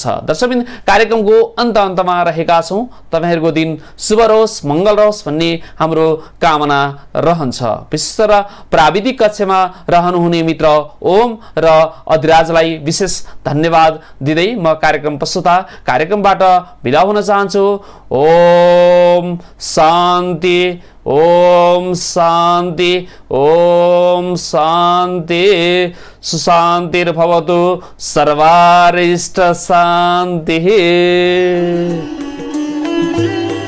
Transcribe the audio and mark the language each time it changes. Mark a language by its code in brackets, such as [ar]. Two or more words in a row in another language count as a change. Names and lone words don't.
[ne] दर्शकबिन कार्यक्रमको अन्तमा रहेका छौँ। तपाईँहरूको दिन शुभ रहोस्, मङ्गल रहोस् भन्ने हाम्रो कामना रहन्छ। विशेष गरेर प्राविधिक कक्षमा रहनुहुने मित्र ओम र अधिराजलाई विशेष धन्यवाद दिँदै म कार्यक्रम प्रस्तुता कार्यक्रमबाट बिदा हुन चाहन्छु। [sa] ओम शान्ति, ओम शान्ति, ओम शान्ति। सुशान्तिर्भवतु, सर्वारिष्ट शान्तिः।